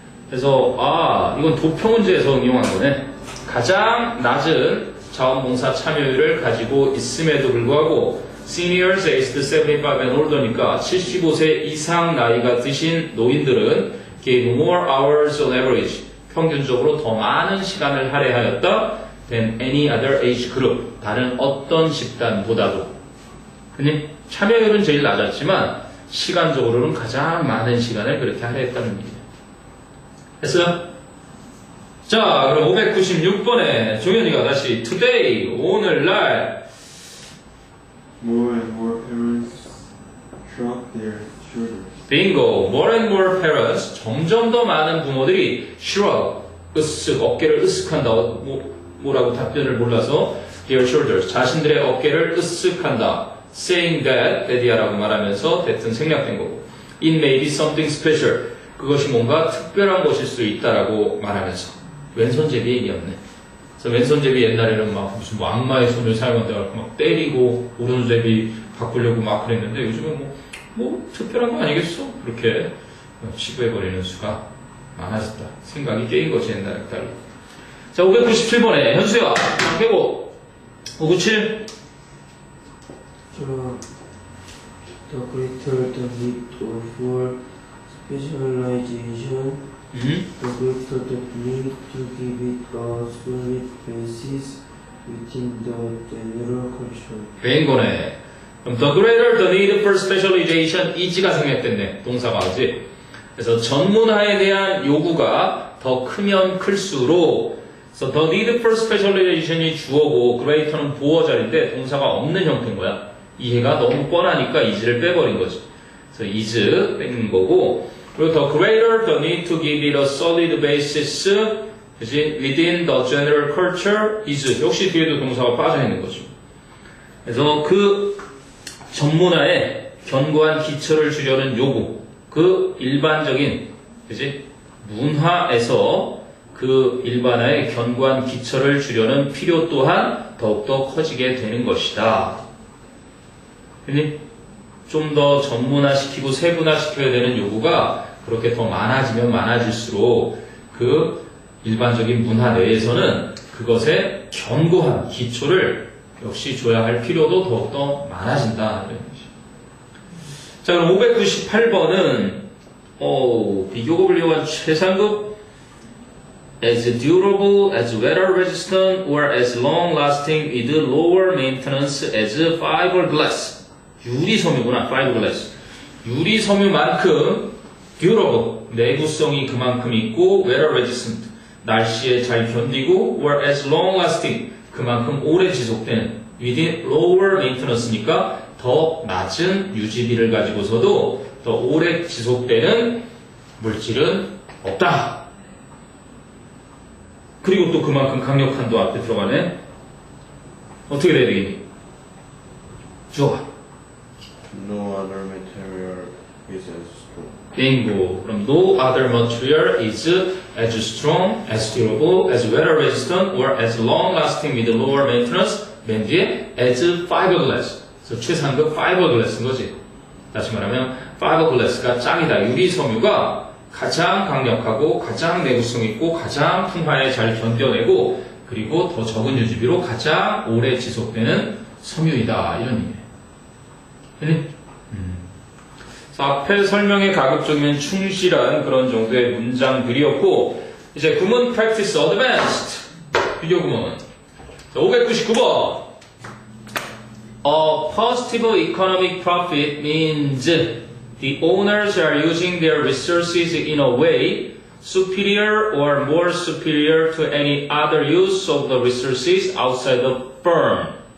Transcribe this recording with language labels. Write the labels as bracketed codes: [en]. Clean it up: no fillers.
[ko] 그래서 이건 도표 문제에서 응용한 거네. 가장 낮은 자원봉사 참여율을 가지고 있음에도 불구하고 [en] seniors aged 75 and older [ko] 니까 75세 이상 나이가 드신 노인들은 [en] gave more hours on average, [ko] 평균적으로 더 많은 시간을 할애하였다 [en] than any other age group, [ko] 다른 어떤 집단보다도. 그니 참여율은 제일 낮았지만 시간적으로는 가장 많은 시간을 그렇게 할애했다는 얘기예요. 됐어요? 자, 그럼 596번에 종현이가 다시 today, 오늘날 [en] More and more parents drop their children. [ko] 빙고, [en] more and more parents, [ko] 점점 더 많은 부모들이 shrug, 으쓱, 어깨를 으쓱한다. 뭐라고 답변을 몰라서 [en] their shoulders, [ko] 자신들의 어깨를 으쓱한다. [en] saying that [ko] 이라고 말하면서 대뜸 생략된 거고. [en] It may be something special, [ko] 그것이 뭔가 특별한 것일 수 있다라고 말하면서. 왼손잡이 얘기였네. 그래서 왼손잡이 옛날에는 막 무슨 뭐 악마의 손을 사용한다고 막 때리고 오른손잡이 바꾸려고 막 그랬는데 요즘은 뭐 특별한 거 아니겠어? 그렇게 치부해버리는 수가 많아졌다. 생각이 깨인 거지 옛날에 따로. 자, 597번에 현수야 깨고 597. [en] The greater the need for specialization, the greater the need to give it a solid basis within the general culture. [ko] 배인 거네. 그럼 [en] the greater the need for specialization, [ko] 이지가 생략됐네. 동사가 그지? 그래서 전문화에 대한 요구가 더 크면 클수록 [en] so the need for specialization [ko] 이 주어고 greater는 보어자리인데 동사가 없는 형태인 거야. 이해가 너무 뻔하니까 is를 빼버린 거지. 그래서 is 뺀 거고 그리고 [en] the greater the need to give it a solid basis [ko] 그치? [en] within the general culture is [ko] 역시 뒤에도 동사가 빠져 있는 거죠. 그래서 그 전문화에 견고한 기초를 주려는 요구 그 일반적인 그치? 문화에서 그 일반화에 견고한 기초를 주려는 필요 또한 더욱더 커지게 되는 것이다. 좀 더 전문화시키고 세분화시켜야 되는 요구가 그렇게 더 많아지면 많아질수록 그 일반적인 문화 내에서는 그것에 견고한 기초를 역시 줘야 할 필요도 더욱더 많아진다. 자, 그럼 598번은 비교급을 이용한 최상급 [en] as durable, as weather resistant, or as long lasting with lower maintenance as fiberglass. [ko] 유리섬유구나, fiberglass. 유리섬유만큼 durable, 내구성이 그만큼 있고, weather resistant, 날씨에 잘 견디고, or [en] as long lasting, [ko] 그만큼 오래 지속되는, [en] within lower maintenance [ko] 니까 더 낮은 유지비를 가지고서도 더 오래 지속되는 물질은 없다. 그리고 또 그만큼 강력한도 앞에 들어가네. 어떻게 돼야 되겠니? 좋아. [en] No other material is as strong. [ko] 빙고. [en] 그럼 no other material is as strong, as durable, as weather resistant, or as long lasting with lower maintenance. [ko] 맨 뒤에 [en] as fiberglass. [ko] 그래서 최상급 fiberglass인 거지. 다시 말하면 fiberglass가 짱이다. 유리섬유가 가장 강력하고 가장 내구성 있고 가장 풍화에 잘 견뎌내고 그리고 더 적은 유지비로 가장 오래 지속되는 섬유이다. 이런 의미예요. 그래서 앞에 설명에 가급적이면 충실한 그런 정도의 문장들이었고 이제 구문 practice advanced 비교 구문 599번 [en] A positive economic profit means the owners are using their resources in a way superior or more superior to any other use of the resources outside the firm.